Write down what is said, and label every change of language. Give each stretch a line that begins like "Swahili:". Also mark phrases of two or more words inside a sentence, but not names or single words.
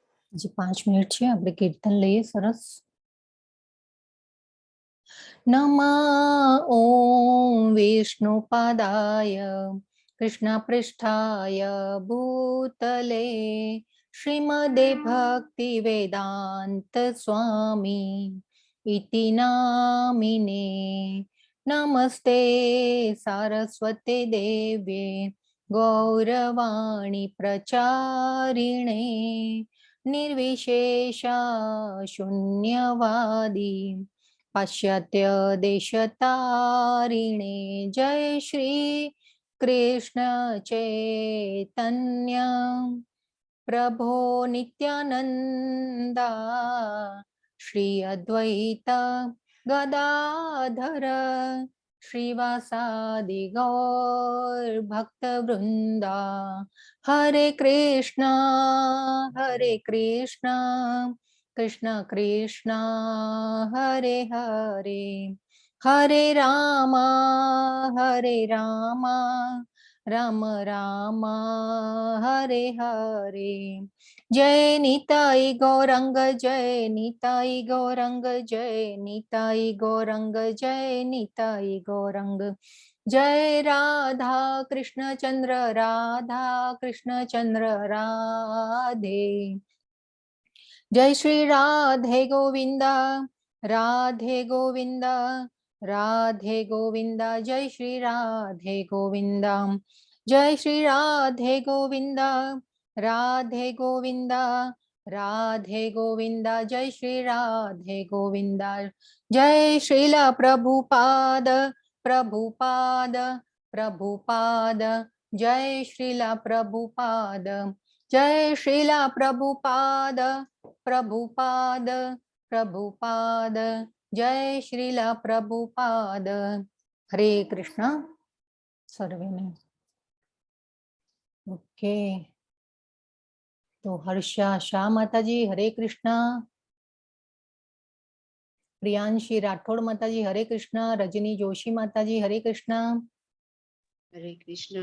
Gujarati: જી 5 મિનિટ છે આપણે કીર્તન લઈએ સરસ.
Sanskrit: નમઃ ઓમ વિષ્ણુપાદાય કૃષ્ણપૃષ્ઠાય ભૂતલે શ્રીમદે ભક્તિ વેદાંત સ્વામી ઇતિ નામિને નમસ્તે સારસ્વતે દેવ્યે ગૌરવાણી પ્રચારિણે निर्विशेषा शून्यवादी पाश्चात्य देशतारिणे जय श्री कृष्ण चैतन्य प्रभो नित्यानंदा श्री अद्वैत गदाधर श्रीवासादि गौर भक्त वृंदा हरे कृष्णा कृष्ण कृष्ण हरे हरे हरे रामा राम राम हरे हरे जय निताई गौरंग जय निताई गौरंग जय निताई गौरंग जय निताई गौरंग जय राधा कृष्ण चंद्र राधे जय श्री राधे गोविंदा राधे गोविंदा राधे गोविंदा जय श्री राधे गोविंदा जय श्री राधे गोविंदा राधे गोविंदा राधे गोविंदा जय श्री राधे गोविंदा जय श्रीला प्रभुपाद प्रभुपाद प्रभुपाद जय श्रीला प्रभुपाद जय श्रीला प्रभुपाद प्रभुपाद प्रभुपाद जय श्रीला प्रभुपाद हरे कृष्ण सर्वे ने
Gujarati: ઓકે તો હર્ષા શાહ માતાજી હરે કૃષ્ણ પ્રિયાંશી રાઠોડ માતાજી હરે કૃષ્ણ રજની જોશી માતાજી હરે કૃષ્ણ
Sanskrit: हरे कृष्ण